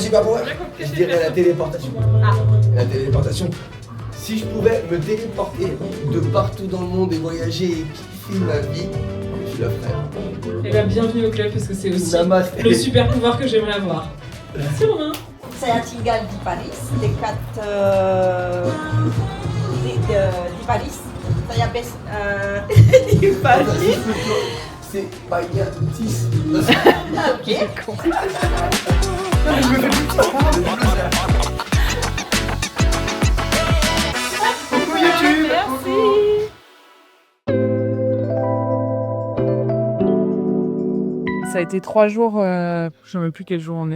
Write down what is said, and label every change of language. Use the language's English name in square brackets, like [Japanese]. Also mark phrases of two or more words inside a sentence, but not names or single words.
[French] super pouvoir, J'ai bien compris, je c'est dirais la perso. téléportation. Ah, La téléportation. Si je pouvais me téléporter de partout dans le monde et voyager et kiffer ma vie, je le ferais. et bien bienvenue au club parce que c'est aussi Namaste. le super pouvoir que j'aimerais avoir. Merci Romain. [Indonesian] Saya tinggal di Paris, dekat di Paris. Saya di Paris. [French] C'est pas gratis. Ok. Ça a été 3 jours, je ne sais même plus quel jour on est.